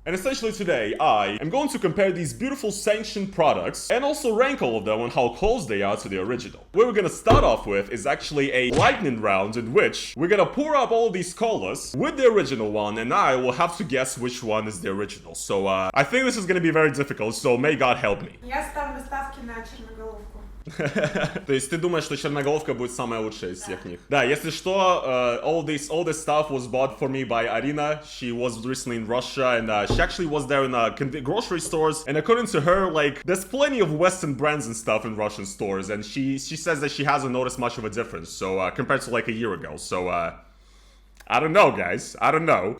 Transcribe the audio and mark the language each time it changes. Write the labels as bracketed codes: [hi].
[en] And essentially today I am going to compare these beautiful sanctioned products and also rank all of them on how close they are to the original. What we're gonna start off with is actually a lightning round in which we're gonna pour up all these colas with the original one, and I will have to guess which one is the original. So I think this is gonna be very difficult, so may God help me. [ru] Я ставлю ставки на черноголовку. То есть ты думаешь, что черноголовка будет самая лучшая из всех них? Да, если что, [en] all this stuff was bought for me by Arina. She was recently in Russia, and she actually was there in grocery stores. And according to her, like, there's plenty of Western brands and stuff in Russian stores, and she says that she hasn't noticed much of a difference. So compared to like a year ago. So I don't know, guys. I don't know.